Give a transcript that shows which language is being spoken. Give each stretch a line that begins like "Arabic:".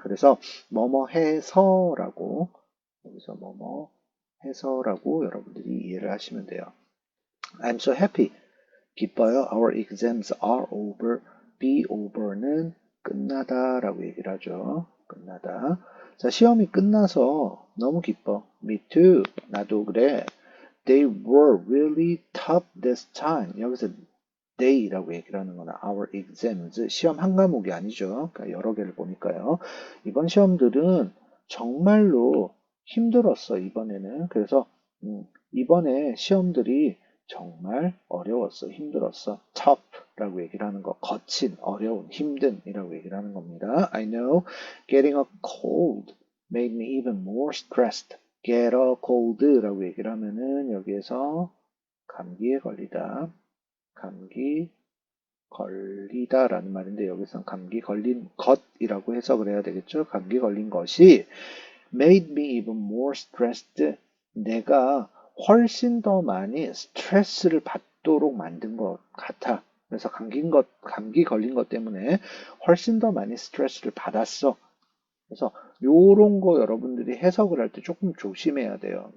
Korean: 그래서 뭐뭐 해서라고 여기서 뭐뭐 해서라고 여러분들이 이해를 하시면 돼요.
English: I'm so happy.
Korean: 기뻐요.
English: Our exams are over. be over
Korean: 는 끝나다 라고 얘기를 하죠. 끝나다. 자, 시험이 끝나서 너무 기뻐.
English: Me too.
Korean: 나도 그래.
English: They were really tough this time.
Korean: 여기서 they라고 얘기를 하는 거나 our exams. 시험 한 과목이 아니죠. 그러니까 여러 개를 보니까요. 이번 시험들은 정말로 힘들었어, 이번에는. 그래서, 이번에 시험들이 정말 어려웠어, 힘들었어. tough라고 얘기를 하는 거. 거친, 어려운, 힘든이라고 얘기를 하는 겁니다.
English: I know getting a cold made me even more stressed. get a cold
Korean: 라고 얘기를 하면은 여기에서 감기에 걸리다. 감기 걸리다라는 말인데 여기서는 감기 걸린 것이라고 해석을 해야 되겠죠. 감기 걸린 것이
English: made me even more stressed.
Korean: 내가 훨씬 더 많이 스트레스를 받도록 만든 것 같아. 그래서 감기 걸린 것 때문에 훨씬 더 많이 스트레스를 받았어. 그래서 요런 거 여러분들이 해석을 할 때 조금 조심해야 돼요.